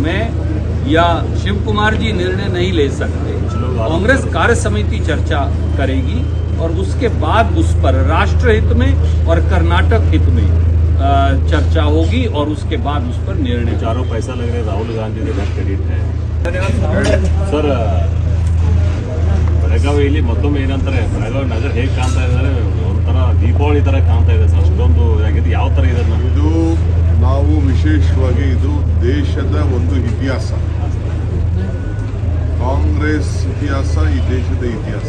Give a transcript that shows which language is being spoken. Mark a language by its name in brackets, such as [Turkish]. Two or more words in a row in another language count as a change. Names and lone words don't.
[Hindi] मैं या शिव कुमार जी निर्णय नहीं ले सकते। कांग्रेस कार्य समिति चर्चा करेगी और उसके बाद उस पर राष्ट्र हित में और कर्नाटक हित में चर्चा होगी और उसके बाद उस पर निर्णय। चारों पैसा लग रहे राहुल गांधी के बहुत क्रेडिट है ಸರ್. [Kannada] ಬೆಳಗಾವಿಯಲ್ಲಿ ಮತ್ತೊಮ್ಮೆ ಏನಂತಾರೆ, ಬೆಳಗಾವಿ ನಗರ ಹೇಗೆ ಕಾಣ್ತಾ ಇದ್ದಾರೆ, ಒಂಥರ ದೀಪಾವಳಿ ಥರ ಕಾಣ್ತಾ ಇದೆ ಸರ್. ಅಷ್ಟೊಂದು ಆಗಿದೆ. ಯಾವ ಥರ ಇದೆ ಇದು ನಾವು ವಿಶೇಷವಾಗಿ ಇದು ದೇಶದ ಒಂದು ಇತಿಹಾಸ. ಕಾಂಗ್ರೆಸ್ ಇತಿಹಾಸ ಈ ದೇಶದ ಇತಿಹಾಸ.